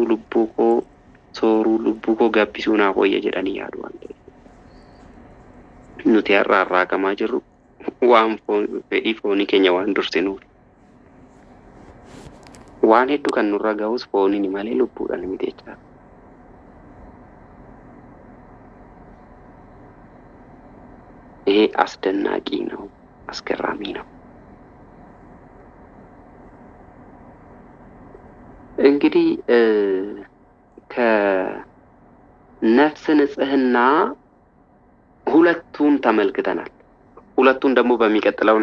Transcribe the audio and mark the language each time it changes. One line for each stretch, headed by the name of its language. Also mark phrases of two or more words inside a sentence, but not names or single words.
Oromo: Lubbuu koo sooruu lubbuu koo gabbisuu naaf wayya jedhanii yaadu waan ta'eef. Nuti har'a arraaqamaa jirru waan fedhii foonii keenya waan dursinuuf. Waan hedduu kan nurra ga'us fooniin malee lubbuudhaan miti jechuudha.
Amharic: ይሄ አስደናቂ ነው፣ አስገራሚ ነው። እንግዲህ ከነፍስ ንጽህና ሁለቱን ተመልክተናል። ሁለቱን ደግሞ በሚቀጥለው